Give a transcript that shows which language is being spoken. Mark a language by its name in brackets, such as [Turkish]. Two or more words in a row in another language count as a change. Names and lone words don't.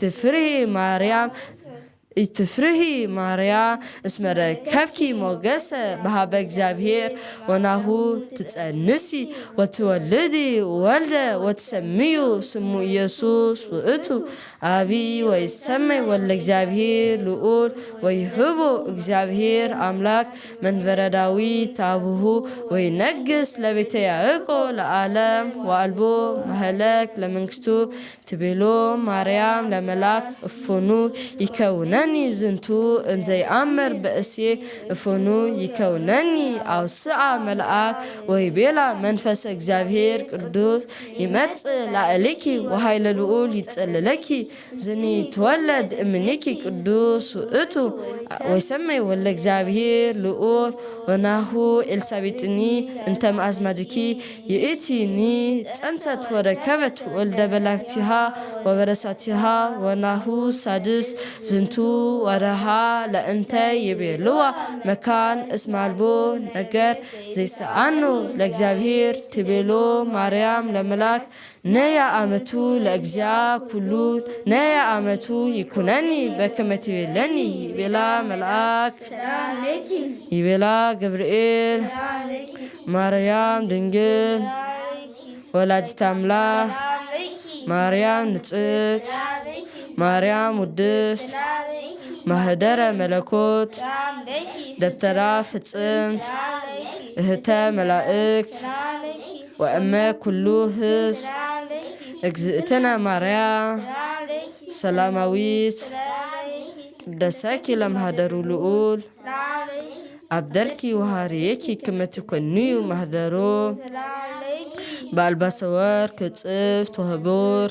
[Geez] ይትፍርሂ ማርያም እስመ ረከብኪ ሞገሰ በሀበ እግዚአብሔር ወናሁ ትጸንሲ ወትወልዲ ወልደ ወትሰምዩ ስሙ ኢየሱስ ውእቱ አብይ ወይሰመይ ወልደ እግዚአብሔር ልዑል ወይህቦ እግዚአብሔር አምላክ መንበረ ዳዊት አቡሁ ወይነግስ ለቤተ ያዕቆብ ለዓለም ወአልቦ መህለክ ለመንግስቱ ትቤሎ ማርያም ለመላክ እፎኑ ይከውነኒ ዝንቱ እንዘይአምር በእሴ እፎኑ ይከውነኒ አውስአ መልአክ ወይቤላ መንፈስ እግዚአብሔር ቅዱስ ይመጽእ ላዕሌኪ ወኃይለ ልዑል ይጸልለኪ ዝኒ ትወለድ እምኔኪ ቅዱስ ውእቱ ወይሰመይ ወልደ እግዚአብሔር ልዑል ወናሁ ኤልሳቤጥኒ እንተ ማእዝማድኪ ይእቲኒ ጸንሰት ወረከበት ወልደ በላክቲሃ ወበረሳቲሃ ወናሁ ሳድስ ዝንቱ ወረሃ ለእንተ ይቤልዋ መካን እስማልቦ ነገር ዘይሰአኑ ለእግዚአብሔር ትቤሎ ማርያም ለመላክ ነያ አመቱ ለእግዚአ ኩሉ ነያ አመቱ ይኩነኒ በከመ ትቤለኒ ይቤላ መልአክ ይቤላ ገብርኤል ማርያም ድንግል ወላዲተ አምላክ ማርያም ንጽሕት ማርያም ውድስት ማህደረ መለኮት ደብተራ ፍጽምት እህተ መላእክት ወእመ ኩሉ ህዝብ እግዝእትነ ማርያም ሰላማዊት ቅደሰኪ ለማህደሩ ልዑል አብደርኪ ወሃርየኪ ከመ ትኮንዩ ማህደሮ በአልባሰ ወርቅ ጽፍት ወህቡርት